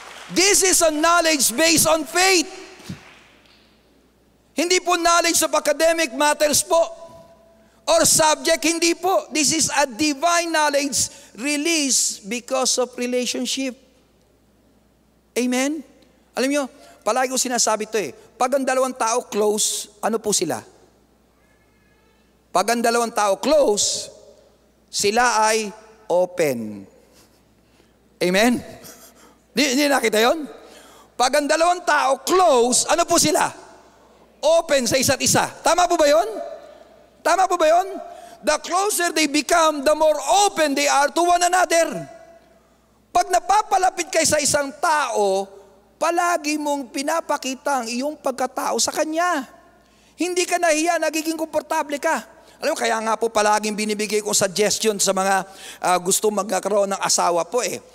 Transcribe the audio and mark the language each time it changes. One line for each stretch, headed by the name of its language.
English: This is a knowledge based on faith.
Filipino: Hindi po
English: knowledge of academic matters
Filipino: po or subject, hindi po.
English: This is a divine knowledge released because of relationship.
Filipino: Amen? Alam nyo, palagi ko sinasabi ito eh. Pag ang dalawang tao close, ano po sila? Pag ang dalawang tao close, sila ay open. Amen? Hindi nakita yun? Pag ang dalawang tao close, ano po sila? Open sa isa't isa. Tama po ba yun? Tama po ba yun?
English: The closer they become, the more open they are to one another.
Filipino: Pag napapalapit kay sa isang tao, palagi mong pinapakita ang iyong pagkatao sa kanya. Hindi ka nahiya, nagiging komportable ka. Alam mo, kaya nga po palaging binibigay kong suggestion sa mga gusto magkaroon ng asawa po eh.